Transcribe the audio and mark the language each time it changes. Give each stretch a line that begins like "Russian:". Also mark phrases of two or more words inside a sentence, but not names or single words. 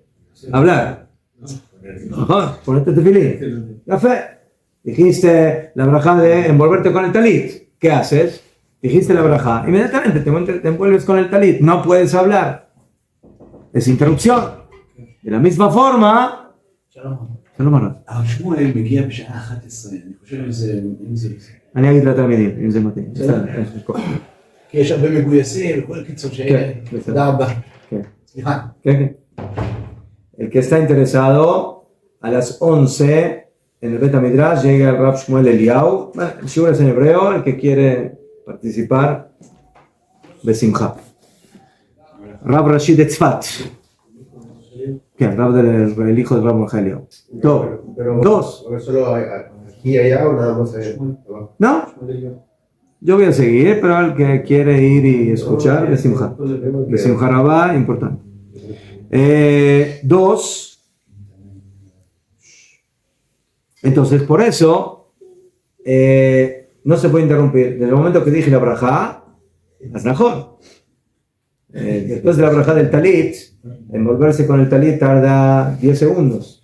Spanish: Hablar. Ajá, ponete tefilín. La fe. Dijiste la braja de envolverte con el talit. ¿Qué haces? Dijiste la braja, inmediatamente te envuelves con el talit. No puedes hablar. Es interrupción. De la misma forma...
Hebrew: שלום עליו. הרב שמואל מגיע בשעה 11, אני חושב אם זה... אני אגיד לתלמידים, אם זה מתאים. כי יש הרבה מגויסים, וכל קיצור שאלה. תודה רבה. סליחה. כן.
Spanish: El que está interesado, a las 11, en el
Hebrew: בית המדרש,
Spanish: llega el Rab Shmuel Eliyahu. El shiur es en hebreo, el que quiere participar, besimcha. Rab Rashi de Tzfat. כן, el hijo del Rab Eliyahu. Dos. ¿Solo aquí y allá o nada más allá? No, yo voy a seguir, pero el que quiere ir y escuchar, besimcha.
Hebrew: בשמחה רבה,
Spanish: importante. Dos. Entonces, por eso, no se puede interrumpir. Desde el momento que dije la brajá, es mejor. Después de la brajá del talit, envolverse con el talit tarda 10 segundos.